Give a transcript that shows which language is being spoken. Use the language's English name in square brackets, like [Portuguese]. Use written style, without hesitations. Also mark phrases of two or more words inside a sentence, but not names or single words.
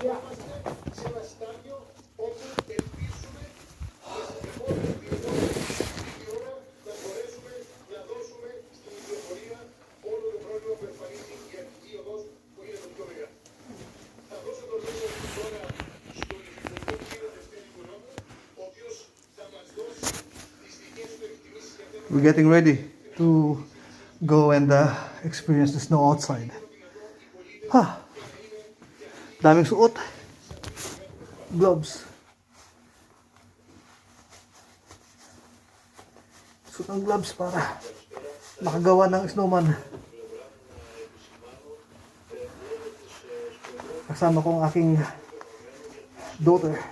[Greek] Βρισκόμαστε σε ένα στάδιο όπου ελπίζουμε μέσα στην επόμενη ώρα να μπορέσουμε να δώσουμε στην ιδιοφορία όλο το πρόβλημα που εμφανίζει η Αττική οδός που είναι το πιο μεγάλο. Θα δώσω το λόγο τώρα στον Υφυπουργό κύριο Δευτέρη Κουρόπου, ο οποίος θα μας δώσει τις δικές του εκτιμήσεις για θέματα. [English] We're getting ready to go and experience the snow outside. [Filipino] Daming suot. Gloves. Suot ng gloves para makagawa ng snowman. Kasama ko ang aking daughter.